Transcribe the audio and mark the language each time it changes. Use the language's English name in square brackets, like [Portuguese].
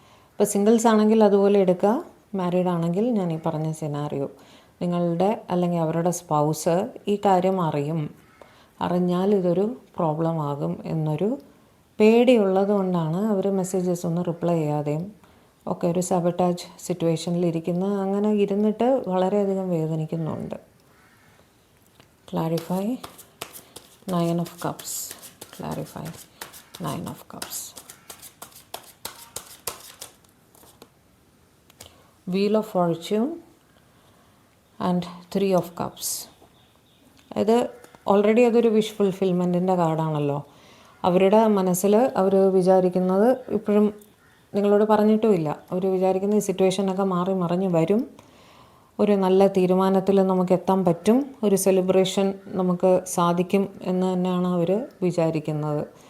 [Malayalam] ഇപ്പോൾ സിംഗിൾസ് ആണെങ്കിൽ അതുപോലെ എടുക്കുക. മാരീഡ് ആണെങ്കിൽ ഞാൻ ഈ പറഞ്ഞ സിനാറിയോ, നിങ്ങളുടെ അല്ലെങ്കിൽ അവരുടെ സ്പൗസ് ഈ കാര്യം അറിഞ്ഞാൽ ഇതൊരു പ്രോബ്ലം ആകും എന്നൊരു പേടിയുള്ളത് കൊണ്ടാണ് അവർ മെസ്സേജസ് ഒന്നും റിപ്ലൈ ചെയ്യാതെയും ഒക്കെ ഒരു സബോട്ടാജ് സിറ്റുവേഷനിലിരിക്കുന്ന, അങ്ങനെ ഇരുന്നിട്ട് വളരെയധികം വേദനിക്കുന്നുണ്ട്. [English] Clarify 9 of Cups. Clarify 9 of Cups. Wheel of Fortune and 3 of Cups. [Malayalam] ഇത് ഓൾറെഡി അതൊരു വിഷ് ഫുൾഫിൽമെൻറ്റിൻ്റെ കാർഡാണല്ലോ. അവരുടെ മനസ്സിൽ അവർ വിചാരിക്കുന്നത് ഇപ്പോഴും നിങ്ങളോട് പറഞ്ഞിട്ടുമില്ല. അവർ വിചാരിക്കുന്ന ഈ സിറ്റുവേഷനൊക്കെ മാറി മറിഞ്ഞ് വരും, ഒരു നല്ല തീരുമാനത്തിൽ നമുക്ക് എത്താൻ പറ്റും, ഒരു സെലിബ്രേഷൻ നമുക്ക് സാധിക്കും എന്ന് തന്നെയാണ് അവർ വിചാരിക്കുന്നത്.